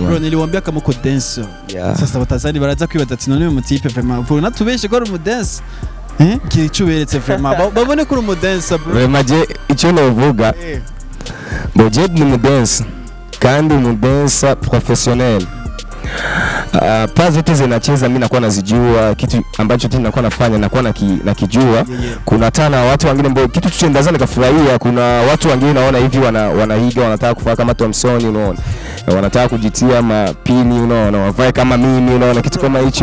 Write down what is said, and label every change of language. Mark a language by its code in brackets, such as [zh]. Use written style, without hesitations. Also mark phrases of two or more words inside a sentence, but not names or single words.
[sw] Bro, niliwaambia kama uko dancer. Sasa watazani [rn] baraza kwibaza ati none mu type vraiment bro natubeshe ko mu dance. Kichuberetse vraiment babone ko mu dance bro. Vraiment je icyo navuga. Bo je ni mu dance kandi mu dance professionnel. [sw] Pas zote zinacheza mimi nakuwa nazijua, kitu ambacho tena nakuwa nafanya nakuwa nakijua. Kuna tana watu wengine ambao kitu tuchendaza nikafurahia, kuna watu wengine naona hivi wanaiga, wanataka kufanya kama Thompson, unaona, wanataka kujitia mapini, unaona, wavae kama mimi, unaona, kitu kama hicho.